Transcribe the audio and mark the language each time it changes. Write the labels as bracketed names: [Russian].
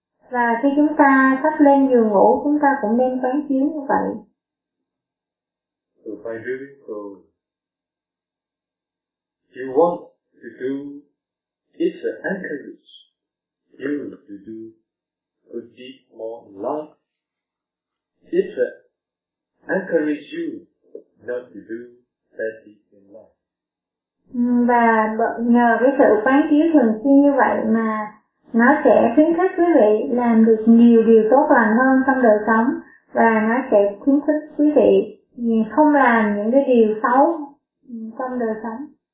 [Vietnamese] Và khi chúng ta sắp lên giường ngủ, chúng ta cũng nên quán chiếu như vậy. [English] So by doing so, you want to do, it's an encourage you to do good deed more love. It's an encourage you not to do bad deed in life. [Vietnamese] Và nhờ cái sự quán chiếu thường xuyên như vậy mà nó sẽ khuyến khích quý vị làm được nhiều điều tốt lành hơn trong đời sống, và nó sẽ khuyến khích quý vị không làm những cái điều xấu trong đời sống.